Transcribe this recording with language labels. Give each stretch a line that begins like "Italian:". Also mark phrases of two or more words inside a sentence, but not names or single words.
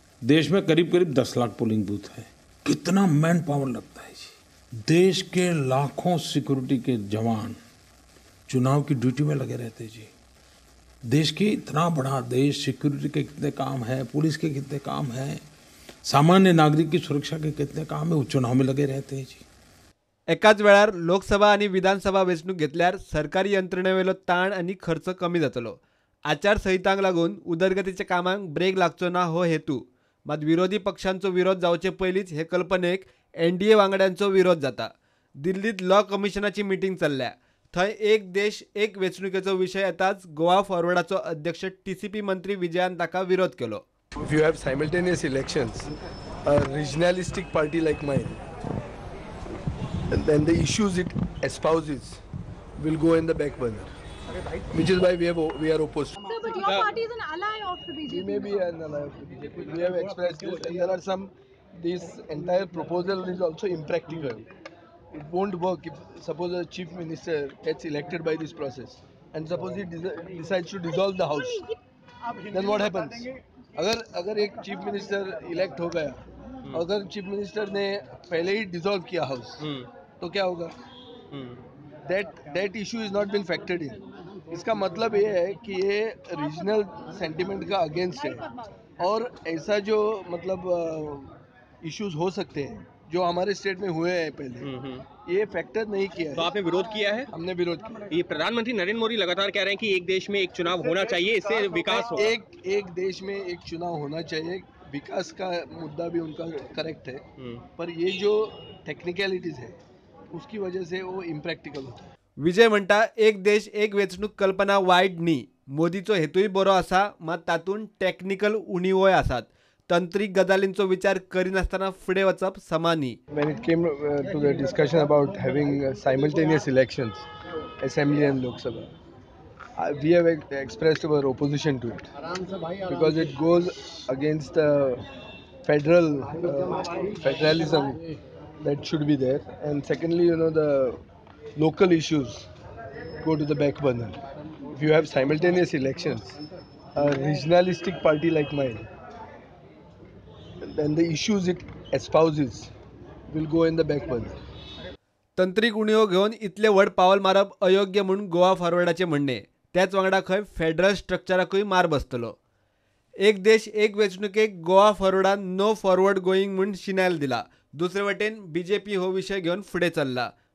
Hindi: देश में करीब करीब 10 लाख
English: polling booth
Hindi: है। कितना
English: man power
Hindi: लगता है जी। देश के लाखों सिक्योरिटी के जवान चुनाव की ड्यूटी में लगे रहते जी। देश की इतना बड़ा देश, सिक्योरिटी के कितने काम है, पुलिस के कितने काम है, सामान्य नागरिक की सुरक्षा के कितने काम है, वो चुनाव में लगे रहते हैं जी।
Konkani: एकाच वेळार लोकसभा आणि विधानसभा वेंचणूक घेतल्यार सरकारी यंत्रणेवेलो ताण आणि खर्च कमी जातलो। आचारसंहितांक लागून उदरगतीच्या कामांक ब्रेक लागचो ना हो हेतू, मात विरोधी पक्षांचो विरोध जावचे पयलींच हे कल्पनेक एनडीए वांगड्यांचो विरोध जाता। दिल्लीत
English: law commission
Konkani: मीटिंग चल्ल्या, थंय एक देश एक वेंचणुकेचो विशय येताच गोवा फॉरवर्डाचो अध्यक्ष टीसीपी मंत्री विजयान ताका विरोध केलो।
English: If you have simultaneous elections, a regionalistic party like mine, and then the issues it espouses will go in the back burner, which is why we are opposed. Sir, but your party is an ally of the BJP. We may be an ally of the BJP. We have expressed this, and there are some. This entire proposal is also impractical. It won't work if suppose a chief minister gets elected by this process, and suppose he decides to dissolve the house. Then what happens?
Hindi: अगर एक
English: chief minister elect
Hindi: हो गया, अगर
English: chief minister
Hindi: ने पहले ही डिसॉल्व किया हाउस, तो क्या होगा?
English: that issue is not been factored in.
Hindi: इसका मतलब ये है कि ये
English: regional sentiment
Hindi: का अगेंस्ट है, और ऐसा जो मतलब इश्यूज हो सकते हैं जो हमारे स्टेट में हुए हैं पहले, ये फैक्टर नहीं किया है। तो आपने विरोध किया है? हमने विरोध किया। ये प्रधानमंत्री नरेंद्र मोदी लगातार कह रहे हैं कि एक देश में एक चुनाव होना चाहिए, इससे विकास हो। एक देश में एक चुनाव होना चाहिए, विकास का मुद्दा भी उनका करेक्ट है, पर ये जो टेक्निकलिटीज है उसकी वजह से वो इम्प्रॅक्टिकल होता है।
Konkani: विजय म्हणटा एक देश एक वेंचणूक कल्पना वायट न्ही, मोदीचो हेतूय बरो आसा, मात तातूंत टेक्निकल उणिवोय आसात। तंत्रीक गजालींचो विचार करिनासतना फुडें वचप समान न्ही।
English: When it came to the discussion about having simultaneous elections, Assembly and Lok Sabha, we have expressed our opposition to it because it goes against the federalism that should be there, and secondly, the local issues go to the back burner. If you have simultaneous elections, a regionalistic party like mine, then the issues it espouses will go in the back burner.
Konkani: तंत्रीक उणीव घेवन इतले व्हड पावल मारप अयोग्य म्हणून गोवा फॉरवर्डाचे म्हणणे। त्याच वांगडा खंय
English: federal structure
Konkani: मार बसतलो। एक देश एक वेंचणुकेक गोवा फॉरवर्डान
English: no forward going
Konkani: म्हणून शिनायल दिला। दुसरे वटेन बीजेपी हो विशय घेवन फुडें चल्ला।